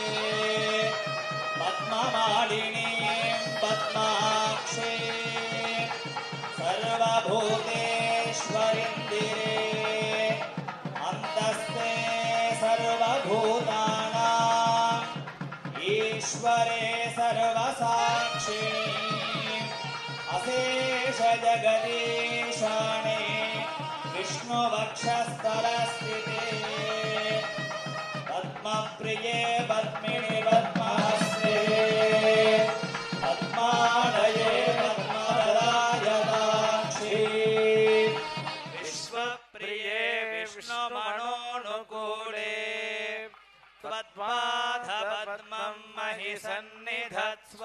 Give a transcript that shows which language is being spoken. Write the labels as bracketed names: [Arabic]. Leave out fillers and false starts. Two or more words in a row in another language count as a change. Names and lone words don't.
[Sanskrit] పద్మమాలిని పద్మాక్షే సర్వభూతేశ్వరిందిరే అంతస్తే సర్వభూతానాం ఈశ్వరే సర్వసాక్షి అశేష జగదీశానే విష్ణువక్షస్థలస్థితే प्रिये पद्मिनि पद्महस्ते पद्मालये पद्मदलायताक्षी विश्वप्रिये विष्णुमनोनुकूले त्वत्पादपद्मं महि सन्निधत्स्व